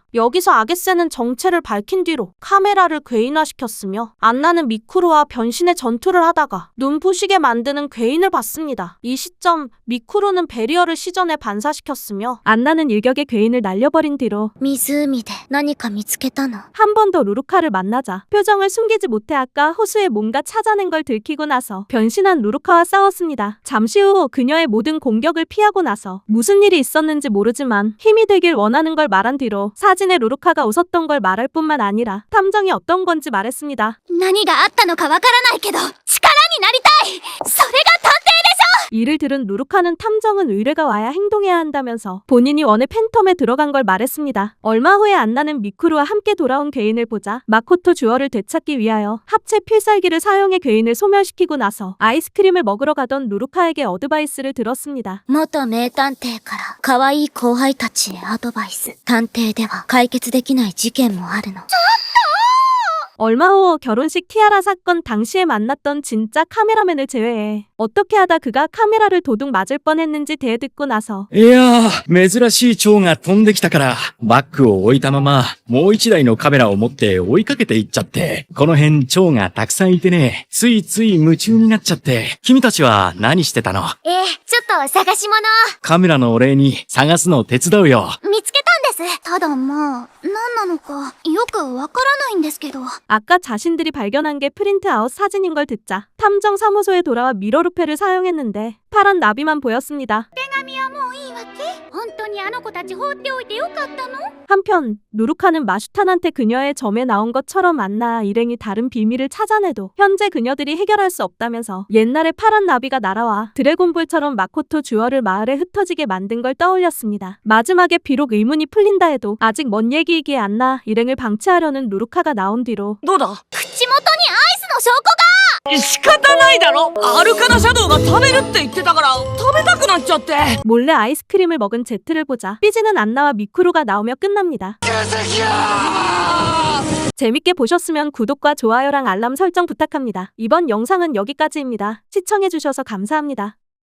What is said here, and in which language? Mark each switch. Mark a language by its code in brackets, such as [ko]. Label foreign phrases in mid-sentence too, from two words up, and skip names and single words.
[ko] 여기서 아게세는 정체를 밝힌 뒤로 카메라를 괴인화시켰으며 안나는 미쿠루와 변신의 전투를 하다가 눈부시게 만드는 괴인을 봤습니다. 이 시점 미쿠루는 베리어를 시전에 반사시켰으며 안나는 일격에 괴인을 날려버린 뒤로 [ja] 湖で何か見つけたの。 [ko] 한 번 더 루루카를 만나자 표정을 숨기지 못해 아까 호수에 뭔가 찾아낸 걸 들키고 나서 변신한 루루카와 싸웠습니다. 잠시 후 그녀의 모든 공격을 피하고 나서 무슨 일이 있었는지 모르지만 힘이 되길 원하는 걸 말한 뒤로 사진에 루루카가 웃었던 걸 말할 뿐만 아니라 탐정이 어떤 건지 말했습니다. [ja] 何があったのかわからないけど、力になりたい。それが探偵でしょ。 [ko] 이를 들은 루루카는 탐정은 의뢰가 와야 행동해야 한다면서 본인이 원해 팬텀에 들어간 걸 말했습니다. 얼마 후에 안나는 미쿠루와 함께 돌아온 괴인을 보자 마코토 주얼을 되찾기 위하여 합체 필살기를 사용해 괴인을 소멸시키고 나서 아이스크림을 먹으러 가던 루루카에게 어드바이스를 들었습니다. [ja] 元名探偵から可愛い後輩たちへアドバイス。探偵では解決できない事件もあるの。 [ko] 얼마 후 결혼식 티아라 사건 당시에 만났던 진짜 카메라맨을 제외해 어떻게 하다 그가 카메라를 도둑 맞을 뻔했는지 대듣고 나서 [ja] いやー、珍しい蝶が飛んできたから、バッグを置いたまま、もう一台のカメラを持って追いかけていっちゃって、この辺蝶がたくさんいてね、ついつい夢中になっちゃって、君たちは何してたの？ちょっと探し物。カメラのお礼に探すの手伝うよ。見つけたんです。ただまあ、何なのかよくわからないんですけど。 [ko] 아까 자신들이 발견한 게 프린트아웃 사진인 걸 듣자 탐정 사무소에 돌아와 미러루페를 사용했는데 파란 나비만 보였습니다. [ja] もういいわけ？本当にあの子たち放っておいてよかったの？ [ko] 한편 루루카는 마슈탄한테 그녀의 점에 나온 것처럼 안나 일행이 다른 비밀을 찾아내도 현재 그녀들이 해결할 수 없다면서 옛날에 파란 나비가 날아와 드래곤볼처럼 마코토 주얼을 마을에 흩어지게 만든 걸 떠올렸습니다. 마지막에 비록 의문이 풀린다 해도 아직 먼 얘기이기에 안나 일행을 방치하려는 루루카가 나온 뒤로 [ja] どうだ？口元にアイスの証拠が！仕方ないだろ。アルカナシャドウが食べるって言ってたから食べたくなっちゃって。 [ko] 몰래 아이스크림을 먹은 제트를 보자 삐지는 안나와 미쿠로가 나오며 끝납니다. 재밌게 보셨으면 구독과 좋아요랑 알람 설정 부탁합니다. 이번 영상은 여기까지입니다. 시청해주셔서 감사합니다.